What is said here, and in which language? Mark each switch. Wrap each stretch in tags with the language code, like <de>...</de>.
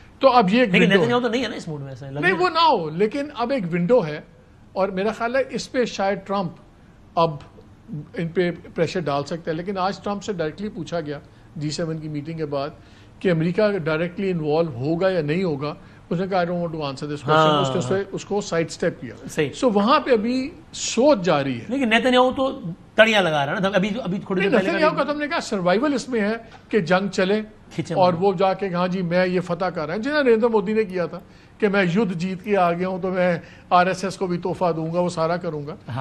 <ur>تو اب یہ نہیں وہ نہ ہو, لیکن اب ایک ونڈو ہے, اور میرا خیال ہے اس پہ شاید ٹرمپ اب ان پہ پریشر ڈال سکتا ہے. لیکن آج ٹرمپ سے ڈائریکٹلی پوچھا گیا G7 کی میٹنگ کے بعد کہ امریکہ ڈائریکٹلی انوالو ہوگا یا نہیں ہوگا. اس نے کہا</ur> <en>I don't want to answer this question.</en> <ur>اس نے اس کو سائڈ سٹیپ کیا. سو وہاں پہ ابھی سوچ جاری ہے. لیکن نیتنیاہو تو تڑیاں لگا رہا ہے نا ابھی تھوڑی دیر پہلے. نیتنیاہو کا تو ہم نے کہا سروائیول اس میں ہے کہ جنگ چلے اور وہ جا کے ہاں جی میں یہ فتح کر رہا ہوں, جنہیں نریندر مودی نے کیا تھا کہ میں یدھ جیت کے آ گیا ہوں تو میں RSS کو بھی تحفہ دوں گا, وہ سارا کروں گا.</ur>